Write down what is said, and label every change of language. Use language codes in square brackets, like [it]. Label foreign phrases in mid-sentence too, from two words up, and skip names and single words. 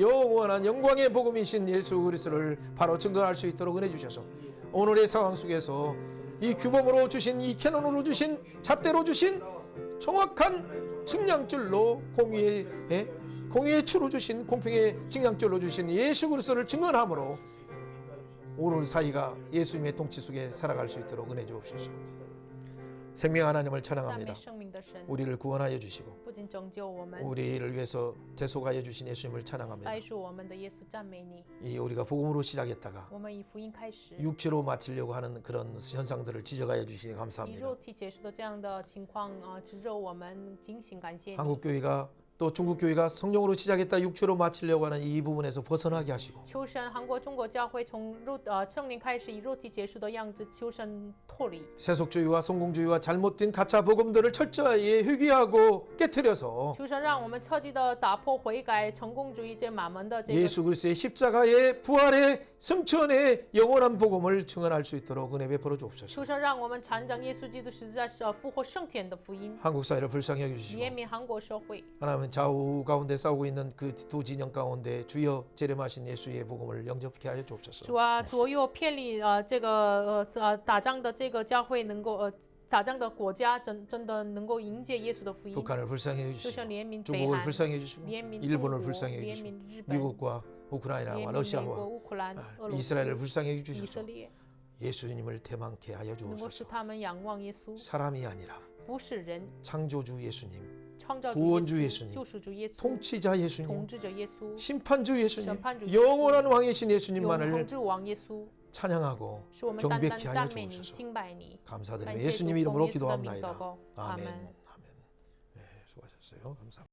[ko] 영광의 복음이신 예수 그리스도를 바로 증거할 수 있도록 은혜 주셔서 오늘의 상황 속에서 이 규범으로 주신 이 캐논으로 주신 잣대로 주신 정확한 측량줄로 공의의 추로 주신 공평의 측량줄로 주신 예수 그리스도를 증언함으로 오늘 사이가 예수님의 통치 속에 살아갈 수 있도록 은혜 주옵소서. 생명 하나님을 [zh] 赞美 [ko] 찬양합니다. [zh] 生命的神， [ko] 우리를 구원하여 주시고 [zh] 不仅拯救我们， [ko] 우리를 위해서 대속하여 주신 예수님을 찬양합니다. [zh] 代赎我们的耶稣，赞美你。 [ko] 이 우리가 복음으로 시작했다가 [zh] 我们以福音开始， [ko] 육체로 마치려고 하는 그런 현상들을 지적하여 주시니 [zh] 以 [ko] 감사합니다. [zh] 肉体结束的这样的情况指着我们警醒感谢你。 [ko] 한국 교회가 또 중국 교회가 성령으로 시작했다 육체로 마치려고 하는 이 부분에서 벗어나게 하시고 [zh] 求神，韩国、中国教会从圣灵开始以肉体结束的样子，求神脱离。 [ko] 세속주의와 성공주의와 잘못된 가짜 복음들을 철저히 회귀하고 깨뜨려서 [zh] 求神让我们彻底的打破悔改、成功主义这马门的这个。 [ko] 예수 그리스도의 십자가의 부활의 승천의 영원한 복음을 증언할 수 있도록 은혜 베풀어 주옵소서. [zh] 求神让我们传讲耶稣基督十字架复活升天的福音， [ko] 한국 사회를 불쌍히 여기시고 [zh] 怜悯韩国社会。 [ko] 하나님은 좌우 가운데 싸우고 있는 그 두 진영 가운데 주여 재림하신 예수의 복음을 영접케 하여 주옵소서. [zh] 主啊，左右偏离这个打仗的这个教会能够打仗的国家真的能够迎接耶稣的福音。 [ko] 북한을 불쌍히 [zh] 求 [ko] 해주시고 [zh] 神怜悯北 [ko] 중국을 [zh] 韩， [ko] 불쌍히 해주시고 [zh] 怜悯中 [ko] 일본을 [zh] 国， [ko] 불쌍히 [zh] 怜 [ko] 해주시고 [zh] 悯日本， [ko] 미국과 우크라이나와 [zh] 怜悯美国、 [ko] 러시아와 [zh] 乌克兰、俄罗斯、 [ko] 이스라엘을 불쌍히 [zh] 以色 [ko] 해주셔서 [zh] 列， [ko] 예수님을 대망케 하여 [zh] 能够使 [ko] 주옵소서. [zh] 他们仰望耶稣， [ko] 사람이 아니라 [zh] 不是人， [ko] 창조주 예수님, [zh] 创造主 [ko] 구원주 [zh] 耶 [ko] 예수님 [zh] 稣，救赎主耶稣， [ko] 통치자 예수님, [zh] 统治者耶稣， [ko] 심판주 예수님, 심판주 예수, 영원한 왕이신 [zh] 永 [ko] 예수님만을 [zh] 恒之王耶稣， [ko] 찬양하고 [zh] 使我们单单 [ko] 경배케 하여 [zh] 赞美你、 [ko] 주옵소서. [zh] 敬拜你。 [ko] 감사드리며 [zh] 感谢主， [ko] 예수님 [zh] 奉 [ko] 이름으로 [zh] 耶稣的名祷 [ko] 기도합나이다. [zh] 告，阿 [ko] 아멘. [zh] 门。 [ko] 아멘. 네, 수고하셨어요. 감사합니다.